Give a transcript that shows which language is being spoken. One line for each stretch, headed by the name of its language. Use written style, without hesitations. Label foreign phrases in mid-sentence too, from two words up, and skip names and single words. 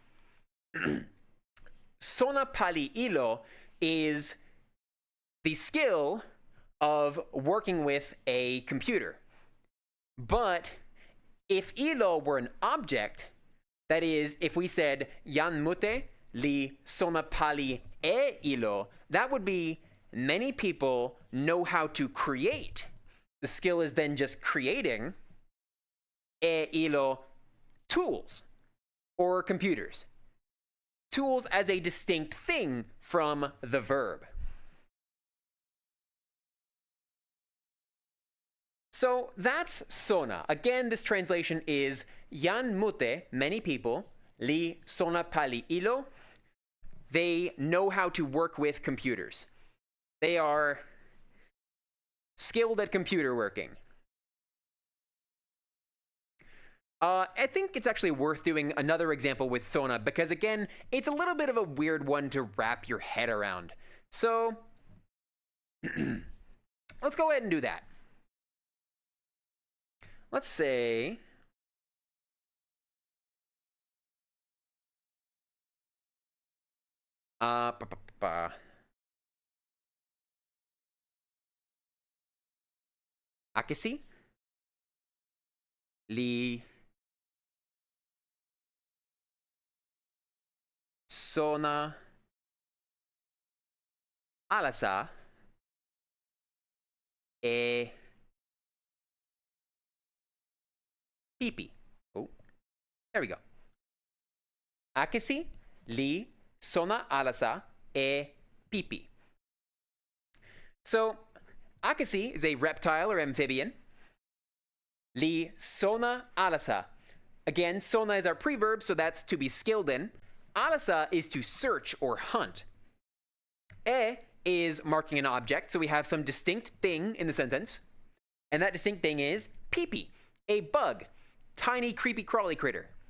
Toki Pona: Sona pali ilo
English: is the skill of working with a computer. But if ilo were an object, that is, if we said
Toki Pona: yan mute li sona pali e ilo,
English: that would be many people know how to create. The skill is then just creating
Toki Pona: e ilo
English: tools or computers. Tools as a distinct thing from the verb. So that's sona. Again, this translation is
Toki Pona: yan mute,
English: many people,
Toki Pona: li sona pali ilo.
English: They know how to work with computers. They are skilled at computer working. I think it's actually worth doing another example with sona because, again, it's a little bit of a weird one to wrap your head around. So, let's go ahead and do that. Let's say Akisi
Toki Pona: li sona alasa e pipi.
English: Oh, there we go.
Toki Pona: Akisi li sona alasa e pipi.
English: So, akisi is a reptile or amphibian.
Toki Pona: Li sona alasa.
English: Again, sona is our preverb, so that's to be skilled in. Alasa is to search or hunt. E is marking an object, so we have some distinct thing in the sentence. And that distinct thing is pipi, a bug, tiny creepy crawly critter.